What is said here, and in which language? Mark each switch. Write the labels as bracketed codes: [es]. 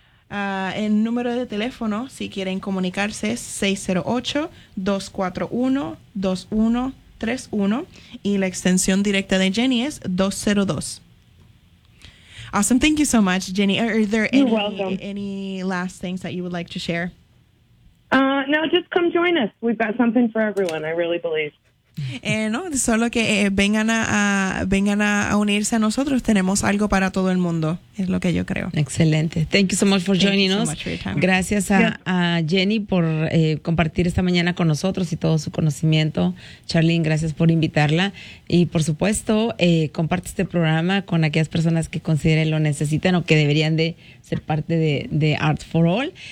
[es] El número de teléfono, si quieren comunicarse, es 608-241-2131 y la extensión directa de Jenny es 202. [en] Awesome. Thank you so much, Jenny. Are there any last things that you would like to share? No, just come join us. We've got something for everyone, I really believe. [es] No, solo que vengan a unirse a nosotros. Tenemos algo para todo el mundo, es lo que yo creo. [en] Excelente. Thank you so much for joining us. Thank you so much for your time. [es] Gracias a Jenny por compartir esta mañana con nosotros y todo su conocimiento. Charlene, gracias por invitarla. Y por supuesto, comparte este programa con aquellas personas que consideren lo necesitan o que deberían de ser parte de Art for All.